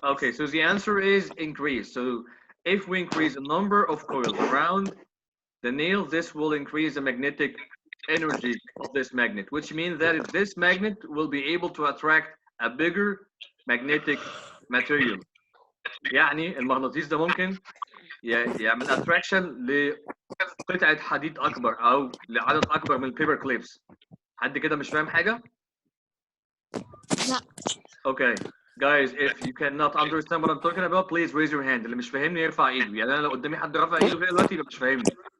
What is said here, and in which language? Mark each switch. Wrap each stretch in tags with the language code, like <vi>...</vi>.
<en>Okay, so the answer is increase. So if we increase the number of coils around the nail, this will increase the magnetic energy of this magnet, which means that this magnet will be able to attract a bigger magnetic material.</en> <ar>يعني المغناطيس ده ممكن يعمل attraction لقطعة حديد أكبر أو لعدد أكبر من البيبر كليبس. حد كده مش فاهم حاجة؟ لا.</ar> <en>Okay. Guys, if you cannot understand what I'm talking about, please raise your hand.</en> <ar>اللي مش فاهمني يرفع ايده. يعني انا لو قدامي حد رفع ايده كده دلوقتي يبقى مش فاهمني.</ar>